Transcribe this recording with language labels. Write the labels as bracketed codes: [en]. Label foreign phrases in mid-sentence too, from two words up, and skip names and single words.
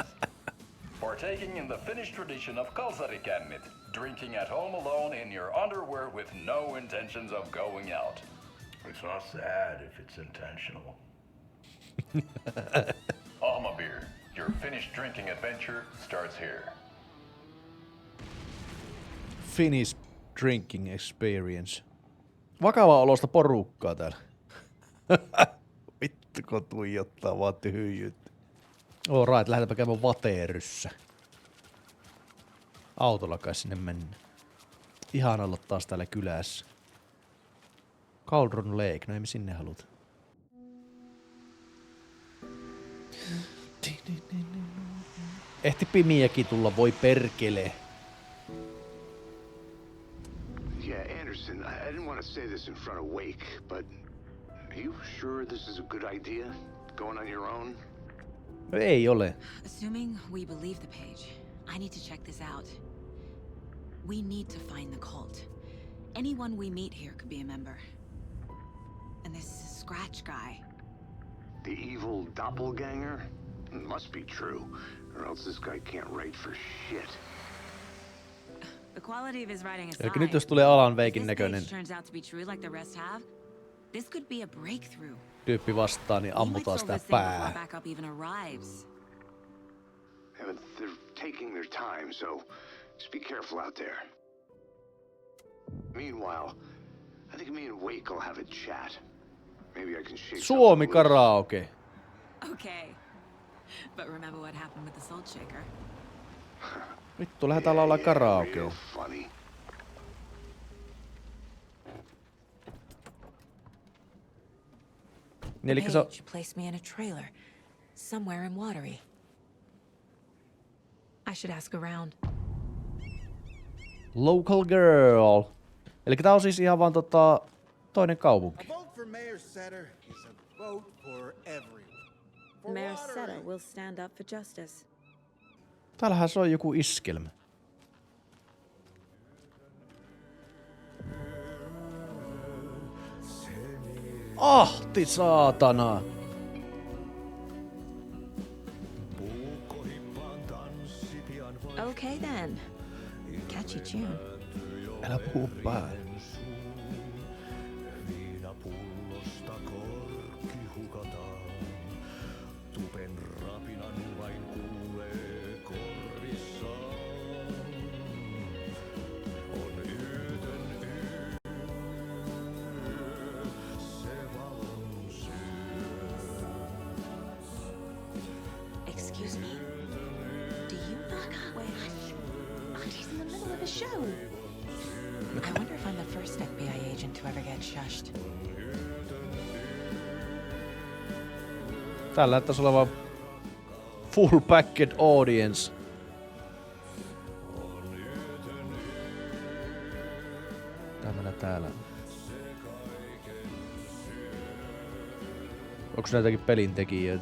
[en] Partaking in the Finnish tradition of kalsarikännit, drinking at home alone in your underwear with no intentions of going out. It's not sad if it's intentional. Alma beer, your Finnish drinking adventure starts here. Finnish drinking experience. [fi] Vakavaa olosta porukkaa täällä. Vittu kun tuijottaa vaan tyhjyyttä. Right, lähdetäänpä käymään Vateryssä. Autolla kai sinne mennä. Ihan olla taas täällä kylässä. Cauldron Lake, no ei me sinne haluta. Ehti pimiäkin tulla, voi perkele. [en] Yeah, Anderson, I didn't want to say this in front of Wake, but are you sure this is a good idea? Going on your own? [fi] No ei ole. [en] Assuming we believe the page, I need to check this out. We need to find the cult. Anyone we meet here could be a member. And this Scratch guy. The evil doppelganger? Must be true, or else this guy can't write for shit. The quality of his writing aside, [fi] Eli nyt jos tulee Alan Waken [en] this [fi] näköinen [en] page turns out to be true like the rest have, this could be a breakthrough. [fi] tyyppi vastaan, niin [en] We might [fi] ammutaan [en] solve [fi] sitä [en] this thing before [fi] pää. [en] backup even arrives. Yeah, but they're taking their time, so just be careful out there. Meanwhile, I think me and Wake will have a chat. Maybe I can shake [fi] Suomi [en] something loose. [fi] karaoke. [en] Okay. But remember what happened with the salt shaker? [fi] Vittu, lähdetään laulaa [en] Real [fi] karaokea. [en] funny. [fi] Elikkä se on [en] Page placed me in a trailer, somewhere in Watery. I should ask around. local girl. [fi] Elikkä tää on siis ihan vaan toinen kaupunki. [en] A vote for Mayor Setter is a vote for everyone. For Mayor Watery. Seta will stand up for justice. [fi] Täällähän se on joku iskelmä. Ahti saatana! [en] Okay then. Catchy tune. [fi] Älä puhu päälle. [en] Excuse me. Do you knock on? Wait, Auntie's in the middle of a show. I wonder if I'm the first FBI agent to ever get shushed. [fi] Täällä näyttäisi olevan [en] full packed audience. [fi] Tämmönen täällä. Onks näitäkin pelin tekijöitä?